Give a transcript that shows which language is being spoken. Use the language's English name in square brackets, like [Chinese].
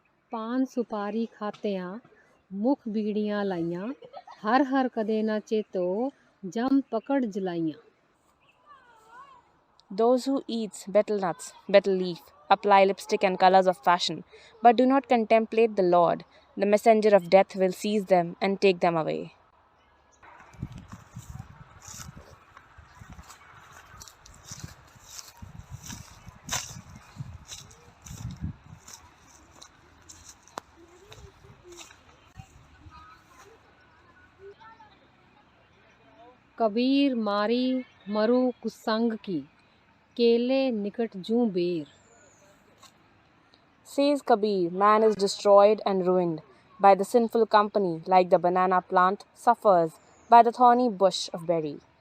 [Punjabi] ਪਾਨ ਸੁਪਾਰੀ ਖਾਤਿਆਂ ਮੁਖ ਬੀੜੀਆਂ ਲਾਈਆਂ, ਹਰ ਹਰ ਕਦੇ ਨਾ ਚੇਤੋ ਜਮ ਪਕੜ ਜਲਾਈਆਂ। [English] Those who eat betel nuts, betel leaf, apply lipstick and colors of fashion, but do not contemplate the Lord. The messenger of death will seize them and take them away. [Hindi] Kabir मारी मरु कुसंग की, केले निकट जूं बेर। [English] Says Kabir, man is destroyed and ruined by the sinful company, like the banana plant suffers by the thorny bush of berry.